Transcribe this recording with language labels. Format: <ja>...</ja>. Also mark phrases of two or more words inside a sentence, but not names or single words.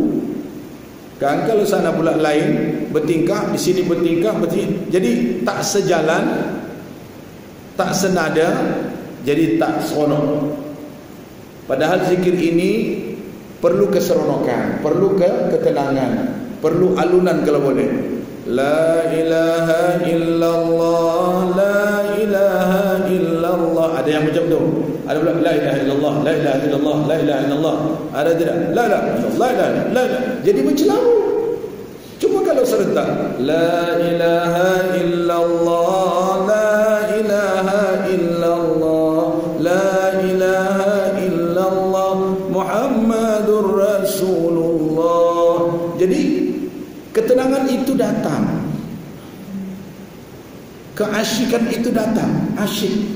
<ms>Kan kalau sana pula lain bertingkah, di sini bertingkah, jadi tak sejalan, tak senada, jadi tak seronok. Padahal zikir ini perlu keseronokan, perlu ketenangan, perlu alunan kalau boleh.</ms> <ar>لا إله إلا الله، لا إله إلا الله.</ar> <ms>Ada yang macam tu. Ada pula</ms> <ar>لا إله إلا الله، لا إله إلا الله، لا إله إلا الله.</ar> <ms>Ada tidak?</ms> <ar>لا إله إلا الله، لا إله.</ar> <ms>Jadi bercelaru. Cuma kalau serentak,</ms> <ar>لا إله إلا الله، لا إله إلا الله، لا إله إلا الله، محمد رسول الله.</ar> <ms>Jadi ketenangan itu datang, keasyikan itu datang, asyik.</ms>